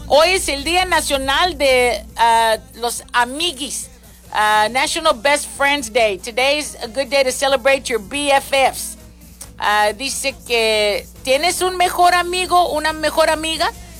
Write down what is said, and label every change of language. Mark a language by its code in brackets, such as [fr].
[es] Hoy es el Día Nacional de los Amiguis. [en] National Best Friends Day. Today is a good day to celebrate your BFFs. [es] Dice que tienes un mejor amigo, una mejor amiga.